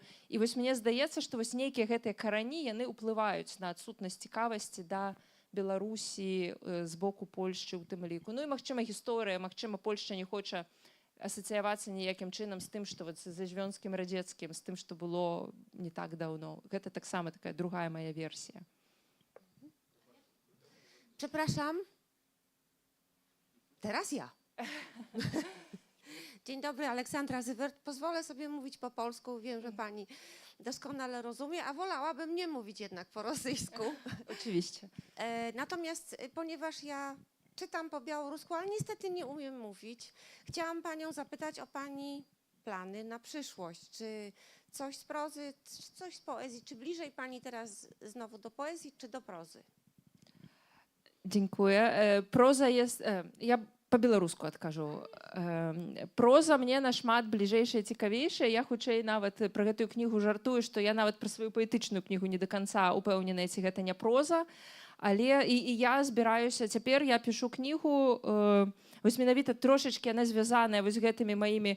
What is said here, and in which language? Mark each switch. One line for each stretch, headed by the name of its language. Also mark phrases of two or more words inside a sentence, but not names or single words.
Belarusian: І вось мне здаецца, што вось нейкія гэтыя карані, яны ўплываюць на адсутнасць цікавасці да Беларусі з боку Польшчы ў тым ліку. Ну і магчыма гісторыя, магчыма Польшча не хоча асацыявацца ніякім чынам з тым, што за Звёнскім радзецкім, з тым, што было не так даўно. Гэта таксама такая другая моя версія.
Polish: Przepraszam. Teraz ja. Dzień dobry, Aleksandra Zywert. Pozwolę sobie mówić po polsku. Wiem, że pani doskonale rozumie, a wolałabym nie mówić jednak po rosyjsku. Oczywiście. Natomiast ponieważ ja czytam po białorusku, ale niestety nie umiem mówić, chciałam panią zapytać o pani plany na przyszłość. Czy coś z prozy, czy coś z poezji? Czy bliżej pani teraz znowu do poezji, czy do prozy? Dziękuję. Proza jest... Ja
Belarusian: па-беларуску адкажу. Проза мне нашмат бліжэйшая, цікавейшая. Я хутчэй нават пра гэтую кнігу жартую, што я нават пра сваю паэтычную кнігу не да канца упэўненая, ці гэта не проза. Але і я збіраюся, цяпер я пішу кнігу, вось менавіта трошачкі яна звязаная вось гэтымі маімі